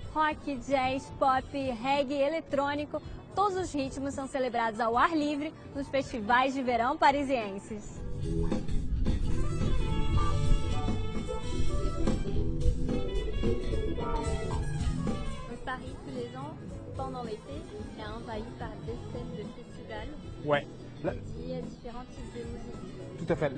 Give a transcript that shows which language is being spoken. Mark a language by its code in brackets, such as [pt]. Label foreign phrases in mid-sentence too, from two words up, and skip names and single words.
[pt] rock, jazz, pop, reggae, eletrônico, todos os ritmos são celebrados ao ar livre nos festivais de verão parisienses. [fr] Paris, tous les ans, pendant l'été, est envahi par des scènes de festivals Ouais. dédiés à différents types de musique. Tout à fait.